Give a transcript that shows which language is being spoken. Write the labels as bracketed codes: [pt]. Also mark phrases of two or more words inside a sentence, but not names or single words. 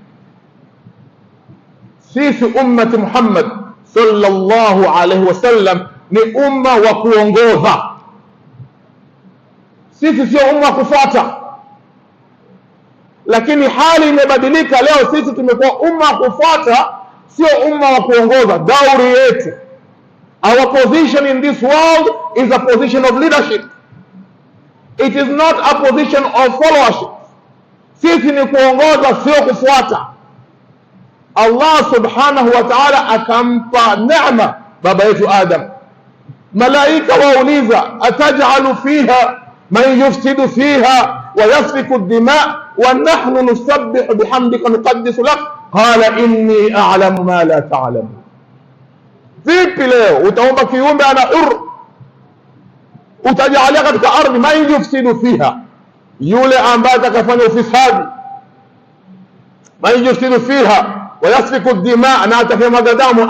[sw] Sisi ummati Muhammad [ar] صلى الله عليه وسلم [sw] ni umma wa kuongoza. Sisi sio umma wa kufuata. Lakini hali imebadilika leo, sisi tumekuwa umma wa kufuata, sio umma wa kuongoza. Dauri yetu, [en] our position in this world is a position of leadership. It is not a position of followership. [sw] Sisi ni kuongoza, sio kufuata. Allah [ar] سبحانه وتعالى [sw] akampa neema baba yetu Adam. Malaika wauliza, [ar] أتجعل فيها من يفسد فيها ويسفك الدماء ونحن نسبح بحمدك نقدس لك، قال إني أعلم ما لا تعلمون. [sw] Vipi leo utaomba kiumbe ana huru, utajalia katika ardhi [ar] من يفسد فيها, [sw] yule ambaye atakafanya ufisadi, [ar] من يفسد فيها ويسفك دما, [sw] na atakayemwaga damu.